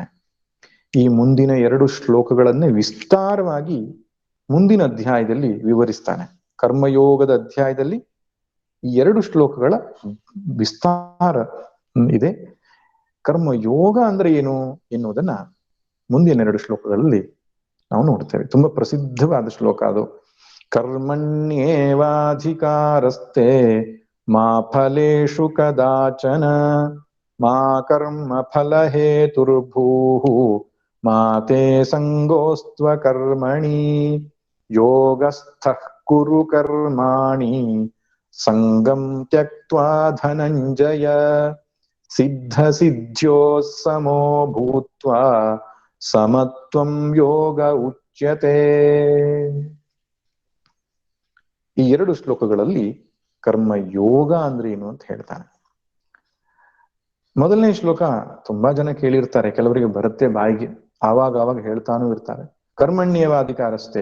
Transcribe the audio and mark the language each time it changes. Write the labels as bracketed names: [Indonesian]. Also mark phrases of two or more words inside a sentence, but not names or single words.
[Kannada] ಈ ಮುಂದಿನ 2 ಶ್ಲೋಕಗಳನ್ನೇ ವಿಸ್ತಾರವಾಗಿ ಮುಂದಿನ ಅಧ್ಯಾಯದಲ್ಲಿ ವಿವರಿಸ್ತಾನೆ. ಕರ್ಮಯೋಗದ ಅಧ್ಯಾಯದಲ್ಲಿ ಈ 2 ಶ್ಲೋಕಗಳ ವಿಸ್ತಾರ ಇದೆ. ಕರ್ಮಯೋಗ ಅಂದ್ರೆ ಏನು ಎನ್ನುವುದನ್ನ ಮುಂದಿನ 2 ಶ್ಲೋಕಗಳಲ್ಲಿ ನಾವು ನೋಡ್ತೇವೆ. ತುಂಬಾ ಪ್ರಸಿದ್ಧವಾದ ಶ್ಲೋಕ ಅದು. [Sanskrit] ಕರ್ಮಣ್ಯೇವಾಧಿಕಾರಸ್ತೆ ಮಾ ಫಲೇಷು ಕದಾಚನ ಮಾ ಕರ್ಮ ಫಲ ಹೇತುರ್ಭೂಃ ಮಾ ತೇ ಸಂಗೋಸ್ತ್ವ ಕರ್ಮಣಿ ಯೋಗಸ್ಥಃ ಕುರು ಕರ್ಮಾಣಿ ಸಂಗಂ ತ್ಯಕ್ತ್ವಾ ಧನಂಜಯ ಸಿದ್ಧ ಸಿದ್ಧ್ಯೋಃ ಸಮೋ ಭೂತ್ವಾ ಸಮತ್ವಂ ಯೋಗ ಉಚ್ಯತೆ. [Kannada] ಈ 2 ಶ್ಲೋಕಗಳಲ್ಲಿ ಕರ್ಮಯೋಗ ಅಂದ್ರೆ ಏನು ಅಂತ ಹೇಳ್ತಾನೆ. ಮೊದಲನೇ ಶ್ಲೋಕ ತುಂಬಾ ಜನ ಕೇಳಿರ್ತಾರೆ, ಕೆಲವರಿಗೆ ಬರುತ್ತೆ ಬಾಯಿಗೆ, ಆವಾಗ ಹೇಳ್ತಾನೂ ಇರ್ತಾರೆ. ಕರ್ಮಣ್ಯೇವಾಧಿಕಾರಸ್ಥೆ.